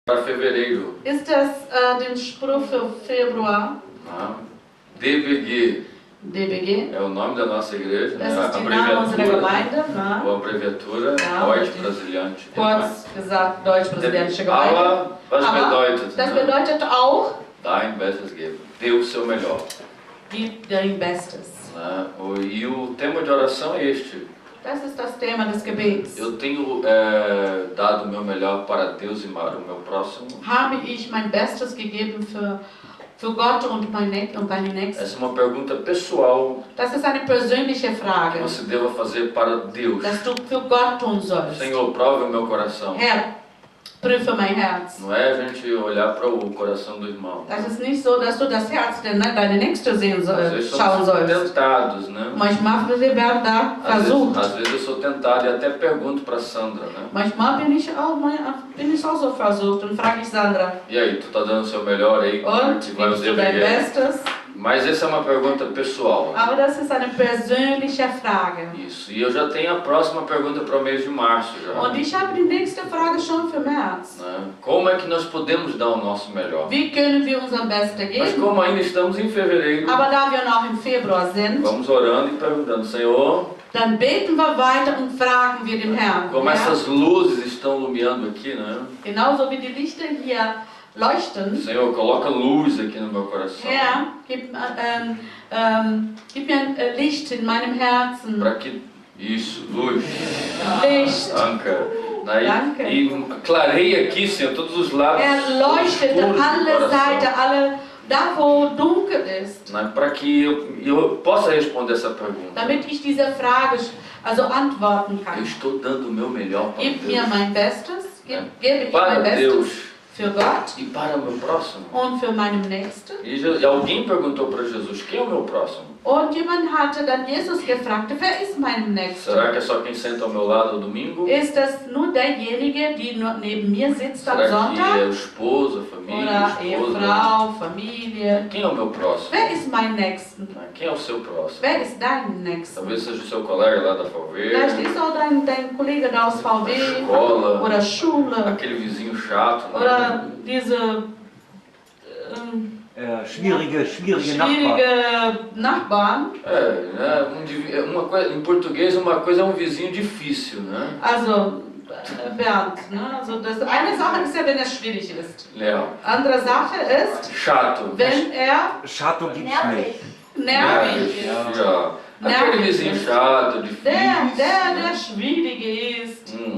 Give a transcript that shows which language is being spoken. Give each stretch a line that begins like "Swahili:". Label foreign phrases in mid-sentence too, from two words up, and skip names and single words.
Portuguese: para fevereiro.
German: Ist das den Spruch für Februar? DBG. DBG.
Portuguese: É o nome da nossa igreja,
German: Das
Portuguese: né?
German: ist die Name unserer Gemeinde.
Portuguese: Ou abreviatura,
German: Ja. Deutsch Brasiliante. Kurz gesagt, Deutsch-Brasilianische Gemeinde. Aber was bedeutet? Das Ne? bedeutet auch, Dein Bestes geben.
Portuguese: Dê o seu melhor.
German: gib dein Bestes.
Portuguese: Né? E o tema de oração é este.
German: Das ist das Thema des Gebets.
Portuguese: Eu tenho dado o meu melhor para Deus e para o meu próximo.
German: Habe ich mein Bestes gegeben für Gott und meine Nächsten?
Portuguese: Essa é uma pergunta pessoal
German: Das ist eine persönliche
Portuguese: que
German: Frage,
Portuguese: você deva fazer para Deus.
German: dass du für Gott tun sollst.
Portuguese: Senhor, prove o meu coração.
German: Herr, prüfe mein Herz.
Portuguese: Não é a gente olhar para o coração do irmão.
German: Das ist nicht so, dass du das Herz deine Nächste sehen
Portuguese: Às vezes
German: schauen
Portuguese: somos
German: sollst.
Portuguese: tentados, né?
German: Manchmal wir werden da versucht.
Portuguese: Às vezes eu sou tentado e até pergunto para Sandra, né?
German: Manchmal bin ich auch so versucht und frage ich Sandra,
Portuguese: E aí, tu tá dando o seu melhor aí?
German: und
Portuguese: Que vai o
German: gibst du dein
Portuguese: dever?
German: Bestes?
Portuguese: Mas essa é uma pergunta pessoal.
German: Aber das ist eine persönliche Frage.
Portuguese: Isso. E eu já tenho a próxima pergunta para o mês de março já.
German: Und ich habe die nächste Frage schon für März.
Portuguese: Né? Como é que nós podemos dar o nosso melhor?
German: Wie können wir unser Bestes
Portuguese: Mas
German: geben?
Portuguese: como ainda estamos em fevereiro,
German: Aber da wir noch im Februar sind,
Portuguese: vamos orando e perguntando, Senhor,
German: dann beten wir weiter und fragen wir den Herrn.
Portuguese: como
German: Herr,
Portuguese: essas luzes estão iluminando aqui, né?
German: genauso wie die Lichter hier leuchten.
Portuguese: Senhor, coloca luz aqui no meu coração.
German: Herr, gib mir ein Licht in meinem Herzen.
Portuguese: Para que isso, luz,
German: Licht.
Portuguese: anca, né?
German: Danke.
Portuguese: E clareia aqui, Senhor, todos os lados.
German: Leuchtete
Portuguese: escuros do
German: alle
Portuguese: coração,
German: Seiten, da wo dunkel ist,
Portuguese: né? Para que eu possa responder essa pergunta.
German: damit ich diese Frage antworten
Portuguese: Eu
German: kann.
Portuguese: estou dando o meu melhor para
German: Gib mir
Portuguese: Deus,
German: mein Bestes, gebe ich
Portuguese: para
German: mein Bestes
Portuguese: Deus
German: für Gott
Portuguese: e para o meu próximo.
German: und für meinen Nächsten.
Portuguese: E alguém perguntou para Jesus, quem é o meu próximo?
German: Und jemand hatte dann Jesus gefragt, wer ist mein Nächster?
Portuguese: Será que é só quem senta ao meu lado no domingo?
German: Ist das nur derjenige, die nur neben mir sitzt am
Portuguese: Será que é
German: Sonntag?
Portuguese: o esposo, a família,
German: Oder
Portuguese: a esposa?
German: Ehefrau, Familie?
Portuguese: Quem é o meu próximo?
German: Wer ist mein Nächsten?
Portuguese: Quem é o seu próximo?
German: Wer ist dein Nächster?
Portuguese: Talvez seja o seu colega lá da
German: Vielleicht
Portuguese: Falveira,
German: ist auch dein Kollege da aus VW
Portuguese: Escola.
German: oder Schule
Portuguese: aquele vizinho chato, né?
German: oder diese Schwierige Nachbarn. schwierige Nachbarn.
Portuguese: Né? Uma coisa, em português, uma coisa é um vizinho difícil, né?
German: Also Bernd, ne? Also das eine Sache ist ja, wenn er schwierig ist.
Portuguese: Leal.
German: Andere Sache ist,
Portuguese: Chato.
German: wenn er Chato gibt's nicht. nervig ist.
Portuguese: Já. Aquele vizinho chato,
German: Der
Portuguese: difícil.
German: schwierige ist,